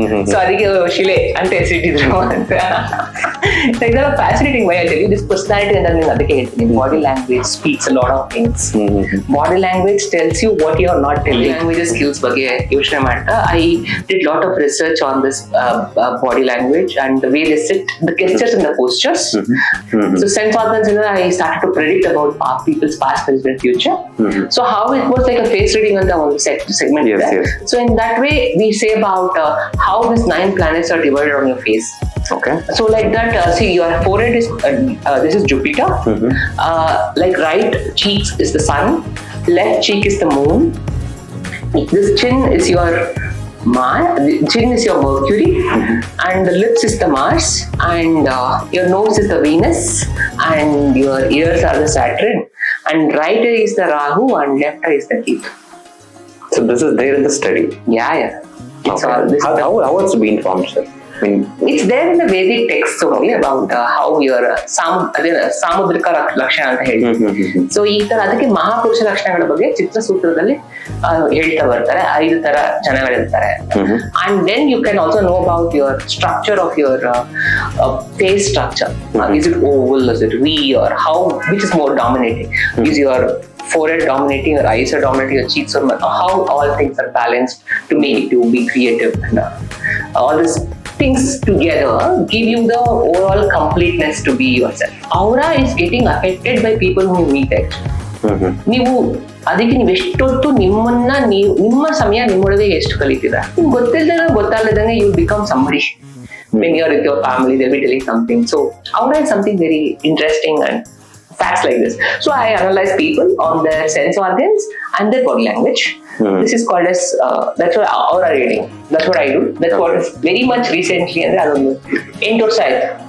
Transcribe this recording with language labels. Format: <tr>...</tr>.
<kn>So ಅದಕ್ಕೆ ಶಿಲೆ ಅಂತ ಹೆಸರಿಟ್ಟಿದ್ರು ಅಂತ. ಇದೆಲ್ಲ</kn> <en>fascinating why I tell you this personality</en> <kn>ಅಂತ ನಾನು ಅದಕ್ಕೆ ಹೇಳ್ತೀನಿ.</kn> <en>Body language speaks a lot of things. Body language tells you what you are not telling.</en> <kn>Language skills ಬಗ್ಗೆ ಯೋಚನೆ ಮಾಡ್ತಾ</kn> <en>I did lot of research on this body language and the way they sit, the gestures and the postures. So sense organs, I started to predict about people's past, present, and future. So how it was like a face reading on the one segment. Yes. So in that way, we say about how these 9 planets are divided on your face. Okay. So like that, see your forehead is this is Jupiter. Like right cheeks is the sun, left cheek is the moon. This chin is your the chin is your Mercury, and the lips is the Mars, and your nose is the Venus, and your ears are the Saturn, and right eye is the Rahu, and left eye is the Ketu. So this is there in the study. Yeah. It's okay. all this. How it's been formed, sir? I mean, it's there in the Vedic text only about how your</en> <kn>ಸಾಮುದ್ರಿಕ ಲಕ್ಷಣ ಅಂತ ಹೇಳಿ. So ಈ ತರ ಅದಕ್ಕೆ ಮಹಾಪುರುಷ ಲಕ್ಷಣಗಳ ಬಗ್ಗೆ ಚಿತ್ರಸೂತ್ರದಲ್ಲಿ ಹೇಳ್ತಾ ಬರ್ತಾರೆ. 5 ತರ ಜನಗಳಿರ್ತಾರೆ.</kn> <en>And then you can also know about your structure of your face structure. Is it oval, is it V, or how, which is more dominating? Is your forehead dominating, your eyes are dominating, your cheeks are, how all things are balanced to make you be creative, and all these things together give you the overall completeness to be yourself. Aura is getting affected by people who meet it.</en> <kn>ನೀವು ಅದಕ್ಕೆ ನೀವು ಎಷ್ಟೊತ್ತು ನಿಮ್ಮ ಸಮಯ ನಿಮ್ಮೊಳಗೆ ಎಷ್ಟು ಕಲಿತೀರಾ, ನಿಮ್ಗೆ ಗೊತ್ತಾಗದಂಗೆ</kn> <en>You become somebody. When you're with your family, they'll be telling something. So aura is something very interesting and facts like this. So I analyze people on their sense organs and their body language. This is called as that's what aura reading. That's what I do. That's what is very much recently, and I don't know,</en> <kn>8 ವರ್ಷ ಆಯ್ತು.</kn>